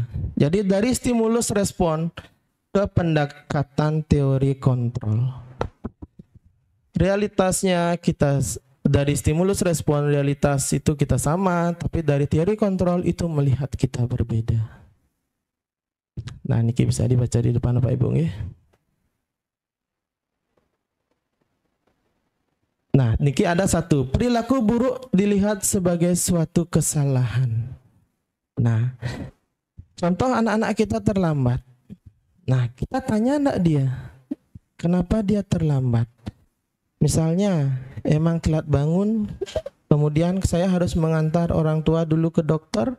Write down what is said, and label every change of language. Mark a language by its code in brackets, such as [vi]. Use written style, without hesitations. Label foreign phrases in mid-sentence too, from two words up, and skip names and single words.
[id] Jadi dari stimulus respon ke pendekatan teori kontrol. Realitasnya kita dari stimulus respon realitas itu kita sama, tapi dari teori kontrol itu melihat kita berbeda. Nah, niki bisa dibaca di depan Bapak Ibu nggih. Nah, niki ada satu, perilaku buruk dilihat sebagai suatu kesalahan. Nah, contoh anak-anak kita terlambat. Nah, kita tanya enggak dia, kenapa dia terlambat? Misalnya, emang telat bangun, kemudian saya harus mengantar orang tua dulu ke dokter.